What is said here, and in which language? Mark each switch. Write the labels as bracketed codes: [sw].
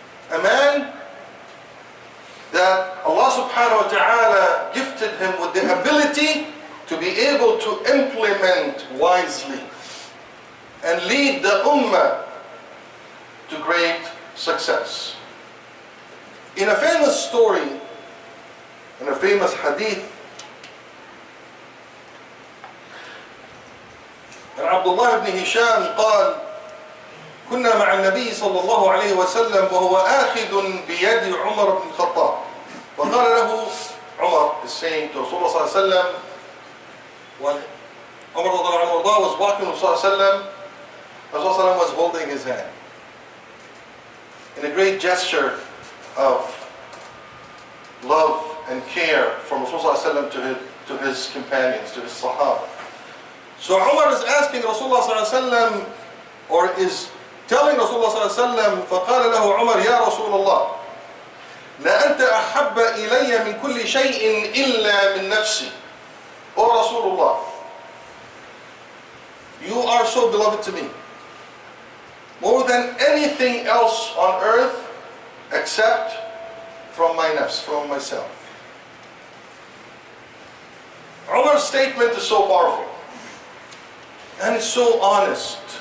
[en] A man that Allah subhanahu wa ta'ala gifted him with the ability to be able to implement wisely and lead the ummah to great success. In a famous story, in a famous hadith, [ar] عبد الله بن هشام قال: كنا مع النبي صلى الله عليه وسلم وهو آخذ بيد عمر بن الخطاب. وقال له [en] Umar is saying to Rasulullah صلى الله عليه وسلم, when Umar رضي الله عنه was walking with Rasulullah was holding his hand in a great gesture of love and care from Rasulullah to his companions, to his Sahaba. So Umar is asking Rasulullah ﷺ, [ar] or is telling Rasulullah ﷺ, فقال له عمر: يا رسول الله لا أنت أحب إلي من كل شيء إلا من نفسي. [en] O Rasulullah, you are so beloved to me, more than anything else on earth except from my nafs, from myself. Umar's statement is so powerful. And it's so honest.